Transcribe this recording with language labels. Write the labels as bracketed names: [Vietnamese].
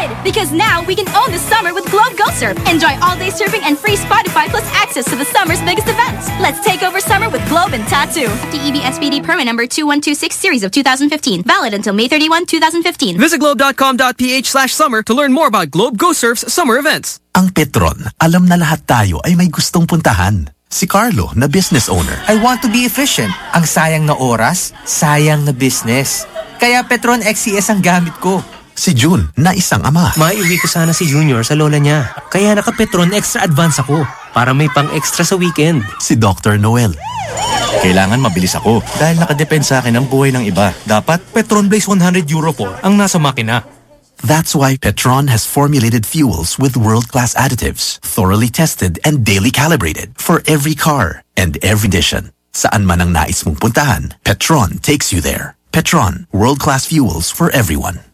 [English] Because now we can own the summer with Globe GoSurf. Enjoy all-day surfing and free Spotify Plus access to the summer's biggest events. Let's take over summer with Globe and Tattoo. DEV SPD permit number 2126 series of 2015. Valid until May 31, 2015. Visit globe.com.ph/summer to learn more about Globe GoSurf's summer events. [Filipino] Ang Petron, alam na lahat tayo ay may gustong puntahan. Si Carlo, na business owner. [English] I want to be efficient. [Filipino] Ang sayang na oras, sayang na business. Kaya Petron XCS ang gamit ko. Si Jun, na isang ama. Maiuwi ko sana si Junior sa lola niya. Kaya naka-Petron Extra Advance ako para may pang-extra sa weekend. Si Dr. Noel. Kailangan mabilis ako dahil nakadepend sa akin ang buhay ng iba. Dapat Petron Blaze 100 Euro 4 ang nasa makina. [English] That's why Petron has formulated fuels with world-class additives, thoroughly tested and daily calibrated for every car and every edition. [Filipino] Saan man ang nais mong puntahan, Petron takes you there. [English] Petron, world-class fuels for everyone.